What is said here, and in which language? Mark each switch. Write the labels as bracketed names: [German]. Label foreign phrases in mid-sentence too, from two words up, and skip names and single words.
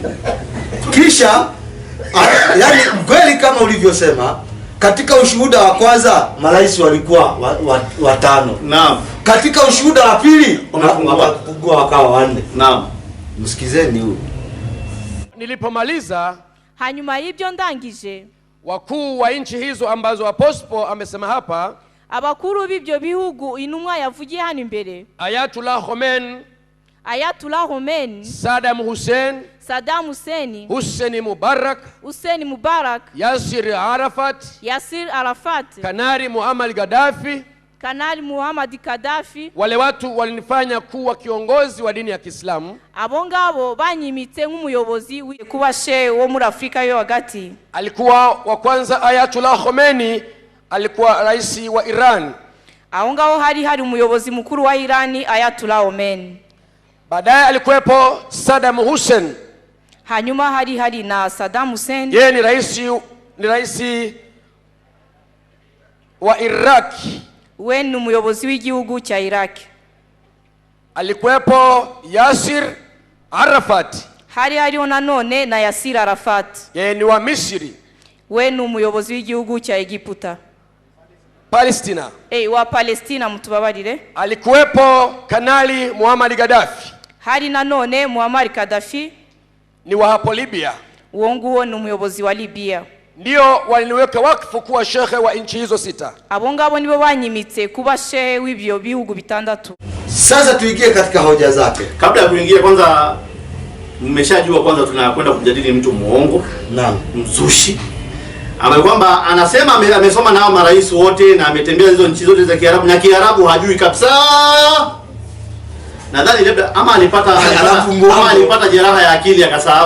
[Swahili] Kisha yani kweli kama ulivyosema, katika ushuhuda wa kwanza marais walikuwa watano. Naam. Katika ushuhuda wa pili wakapungua wakawa wanne. Naam. Msikizeni huyu. Nilipomaliza, [Kinyarwanda] hanyuma y'ibyo ndangije, [Swahili] wakuu wa nchi hizo ambazo Apostle amesema hapa, [Kinyarwanda] abakuru b'ibyo bihugu intumwa yavugiye hano imbere, Ayatollah Khomeini, Saddam Hussein, Hussein Mubarak, Yasir Arafat, Kanali Muhammad Gaddafi. [Swahili] Wale watu walinifanya kuwa kiongozi wa dini ya Kiislamu. [Kinyarwanda] Abo ngabo banyimitse nk'umuyobozi kuba shehe wo muri Afrika yo hagati. [Swahili] Alikuwa wa kwanza Ayatollah Khomeini, alikuwa rais wa Iran. [Kinyarwanda] Aho ngaho hari umuyobozi mukuru wa Irani, Ayatollah Khomeini. [Swahili] Baadaye alikuwepo Saddam Hussein. [Kinyarwanda] Hanyuma hari na Saddam Hussein. [Swahili] Yeye ni rais wa Iraq. [Kinyarwanda] We ni umuyobozi w'igihugu cha Iraq. [Swahili] Alikuwepo Yasir Arafat. [Kinyarwanda] Hariho nanone na Yasir Arafat. [Swahili] Yeye ni wa Misri. [Kinyarwanda] We ni umuyobozi w'igihugu cha Egiputa. [Swahili] Palestina. [Kinyarwanda] Wa Palestina mutubabarire. [Swahili] Alikuwepo Kanali Muhammad Gaddafi. [Kinyarwanda] Hari nanone Muammar Gaddafi, [Swahili] ni wa hapo Libya. [Kinyarwanda] Uonguo ni umuyobozi wa Libya. [Swahili] Ndio waliniweka wakfu kuwa shekhe wa nchi hizo 6. [Kinyarwanda] Abo ngabo nibo banyimitse kuba shehe w'ibyo bihugu bitandatu. [Swahili] Sasa tuingie katika hoja zake. Kabla ya kuingia, kwanza mmeshajua kwanza tunakwenda kujadili mtu muongo, naam, mzushi, ambaye kwamba anasema amesoma nao marais wote na ametembea hizo nchi zote za Kiarabu, na Kiarabu hajui kabisa. Nadhani labda ama alipata jeraha ya akili akasahau.